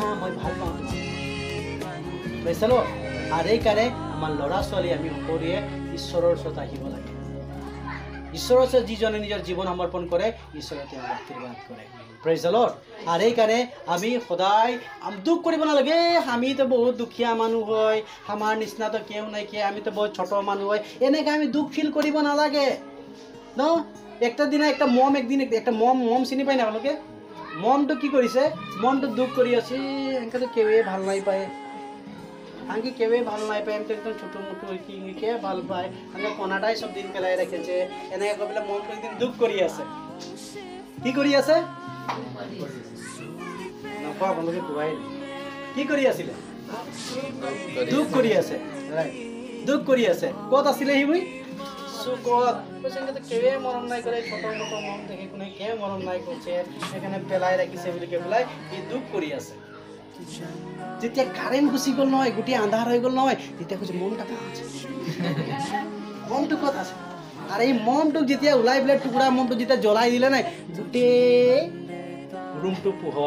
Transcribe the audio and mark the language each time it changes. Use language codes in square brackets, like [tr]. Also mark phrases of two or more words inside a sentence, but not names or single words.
[as] মই ভাল পাওঁ তোমাক বুজিছালো আৰু এইকাৰণে আমাৰ ল'ৰা ছোৱালী আমি সকলোৱে ঈশ্বৰৰ ওচৰত আহিব লাগে ঈশ্বৰৰ ওচৰত যিজনে নিজৰ জীৱন সমৰ্পণ কৰে ঈশ্বৰে তেওঁক আশীৰ্বাদ কৰে [en] praise the [as] লৰ্ড আৰু এইকাৰণে আমি সদায় দুখ কৰিব নালাগে আমিতো বহুত দুখীয়া মানুহ হয় আমাৰ নিচিনাতো কেউ নাইকিয়া আমিতো বহুত ছোট মানুহ হয় এনেকৈ আমি দুখ ফিল কৰিব নালাগে ন একটা দিনা একটা মম একদিন একটা মম চিনি পায় না আপোনালোকে মমটো কি কৰিছে মমটো দুখ কৰি আছে এনেকৈ কেউৱে ভাল নাই পায় আনকি কেউৱে ভাল নাই পায় আমি একদম ছোটো মোটো কে ভাল পায় এনেকৈ কণাটাই চব দিন পেলাই ৰাখিছে এনেকৈ কৈ পেলাই মমটো একদিন দুখ কৰি আছে কি কৰি আছে নকওঁ আপোনালোকে কোৱাই কি কৰি আছিলে দুখ কৰি আছে দুখ কৰি আছে ক'ত আছিলে সি মই চুকত কৈছে কেউৱে মৰম নাই কৰে ছোট মোটো মম দেখি কোনে কেউ মৰম নাই কৰিছে সেইকাৰণে পেলাই ৰাখিছে বুলি কৈ পেলাই সি দুখ কৰি আছে যেতিয়া কাৰেণ্ট গুচি গ'ল নহয় গোটেই আন্ধাৰ হৈ গ'ল নহয় তেতিয়া কৈছে মমটা ক'ত আছে মমটো ক'ত আছে আৰু এই মমটোক যেতিয়া ওলাই পেলাই টুকুৰা মমটো যেতিয়া জ্বলাই দিলে নাই গোটেই ৰুমটো পোহৰ